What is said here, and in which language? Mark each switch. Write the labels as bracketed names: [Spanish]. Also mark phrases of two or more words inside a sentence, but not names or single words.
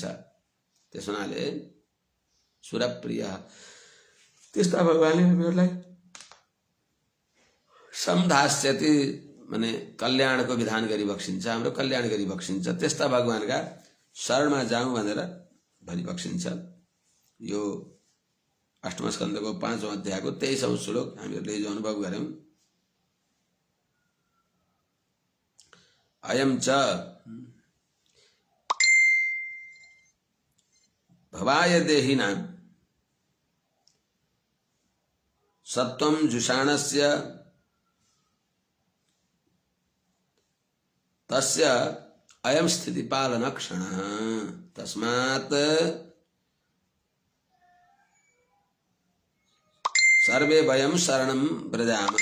[Nepali] त्यस हुनाले सुरप्रिय त्यस्ता भगवानले हामीहरूलाई समधास्यति माने कल्याणको विधान गरी बक्सिन्छ, हाम्रो कल्याण गरी बक्सिन्छ। त्यस्ता भगवानका शरणमा जाउँ भनेर भनी बक्सिन्छ। यो 8औं स्कन्धको 5औं अध्यायको 23औं श्लोक हामीहरूले जो अनुभव गर्यौं। [Sanskrit] अयम च भवाय देहिनां सत्वं जुषाणस्य तस्य अयम स्थिति पालन क्षणः तस्मात् सर्वे वयं शरणं व्रजामः।